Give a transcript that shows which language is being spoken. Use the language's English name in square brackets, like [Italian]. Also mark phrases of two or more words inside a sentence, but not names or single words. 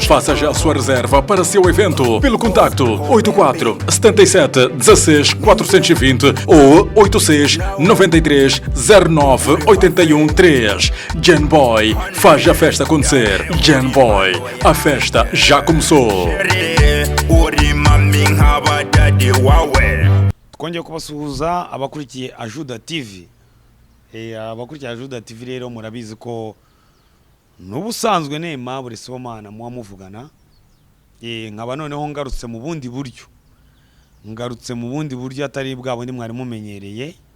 [Portuguese] Faça já a sua reserva para seu evento pelo contacto 84 77 16 420 ou 86 93 09 81 3. Genboy faz a festa acontecer. Genboy, a festa já começou. [Kinyarwanda] Twongeye kubasuhuza abakurikiye Ajuda TV. Abakurikiye Ajuda TV rero murabizi ko n'ubusanzwe nema buri Sibomana muwa muvugana. Nkaba noneho ngarutse mu bundi buryo atari bwa bundi mwari mumenyereye.